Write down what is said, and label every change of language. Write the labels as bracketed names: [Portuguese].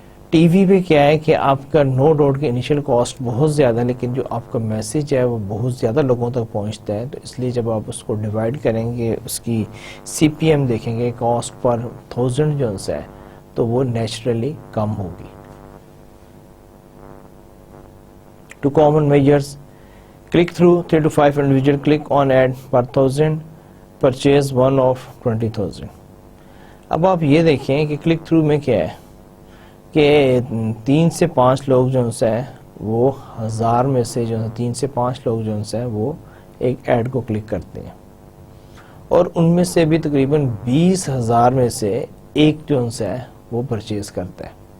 [Urdu] T V پہ کیا ہے کہ آپ کا [English] no doubt [Urdu] کی انیشیل کاسٹ بہت زیادہ ہے, لیکن جو آپ کا میسج ہے وہ بہت زیادہ لوگوں تک پہنچتا ہے, تو اس لیے جب آپ اس کو ڈیوائڈ کریں گے, اس کی سی پی ایم دیکھیں گے کاسٹ پر 1000 جو ہے تو وہ نیچرلی کم ہوگی. [English] Two common measures: click through 3 to 5 individual click on ad per 1000, purchase one of 20,000. [Urdu] اب آپ یہ دیکھیں کہ کلک تھرو میں کیا ہے کہ 3 سے 5 لوگ جو ہے وہ 1000 میں سے جو 3 سے 5 لوگ جو ہے وہ ایک ایڈ کو کلک کرتے ہیں, اور ان میں سے بھی تقریباً 20,000 میں سے ایک جو ہے وہ پرچیز کرتا ہے.